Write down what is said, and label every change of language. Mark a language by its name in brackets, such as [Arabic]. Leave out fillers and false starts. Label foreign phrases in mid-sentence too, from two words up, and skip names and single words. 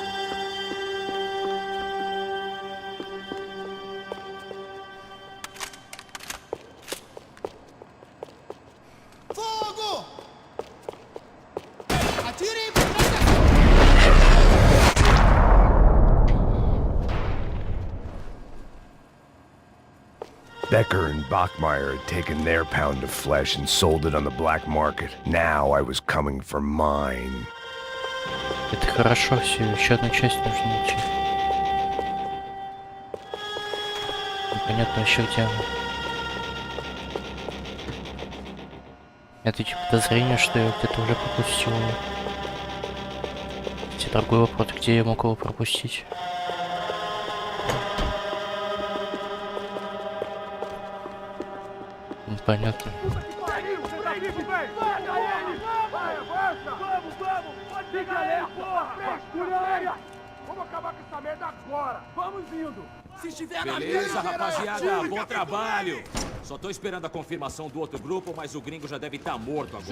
[Portuguese] Fogo! Atire! [English] Becker and Bachmeyer had taken their pound of flesh and sold it on the black market. Now I was coming for mine. [Russian] Это хорошо, все, еще одну часть нужно найти. Непонятно еще где она. Это такие подозрения, что я где-то уже пропустил ее. Хотя другой вопрос, где я мог его пропустить. Непонятно. [Portuguese] Vamos acabar com essa merda agora! Vamos indo! Se estiver na Beleza, minha, rapaziada, bom trabalho! Só tô esperando a confirmação do outro grupo, mas o gringo já deve estar morto agora.